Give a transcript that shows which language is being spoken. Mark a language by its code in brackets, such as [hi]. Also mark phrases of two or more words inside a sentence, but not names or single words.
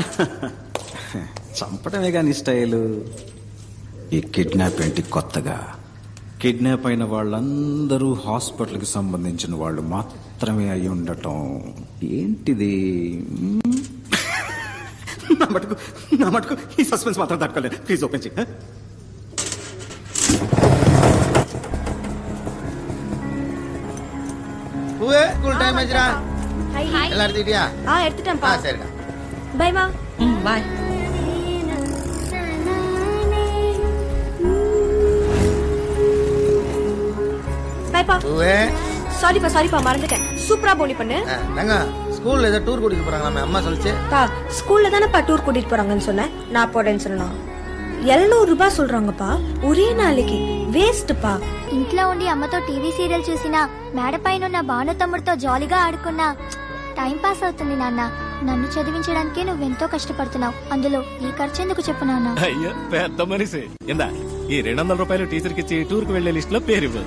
[te] చంపడమే కానీ స్టైలు. ఈ కిడ్నాప్ ఏంటి కొత్తగా? కిడ్నాప్ అయిన వాళ్ళందరూ హాస్పిటల్కి సంబంధించిన వాళ్ళు మాత్రమే అయి ఉండటం ఏంటిది? నా మటుకు ఈ సస్పెన్స్ మాత్రం తట్టుకోలేదు. [en] please open [te] చేయి. [en] school time [ta] ஆச்சுடா. எல்லாம் எடுத்துக்கிட்டியா? எடுத்துட்டேன்ப்பா. சரிடா. பை மா. பாய். பைப்பா. சாரிப்பா மறந்துட்டேன். சூப்பரா போனி பண்ணு. நாங்க ஸ்கூல்ல ஏதோ டூர் கூட்டிட்டு போறாங்களாமே, அம்மா சொல்லுச்சு. பா ஸ்கூல்ல தானப்பா டூர் கூட்டிட்டு போறாங்கன்னு சொன்னேன். நான் போறேன்னு சொன்னா 700 రూపాయలు சொல்றாங்கப்பா ஒரே நாளைக்கு. [te] వేస్ట్పా. ఇంట్లో ఉండి అమ్మతో [en] TV serial [te] చూసినా, మేడపైన ఉన్న భాను తమ్ముడితో జాలీగా ఆడుకున్నా [en] time pass [te] అవుతుంది నాన్న. నన్ను చదివించడానికే నువ్వెంతో కష్టపడుతున్నావు. అందులో ఈ ఖర్చు ఎందుకు చెప్పు నాన్న? అయ్యో పెద్ద మనిషి. ఇందా ఈ 200 రూపాయలు టీచర్ కి ఇచ్చి టూర్ కు వెళ్లే లిస్ట్ లో పేరు ఇవ్వు.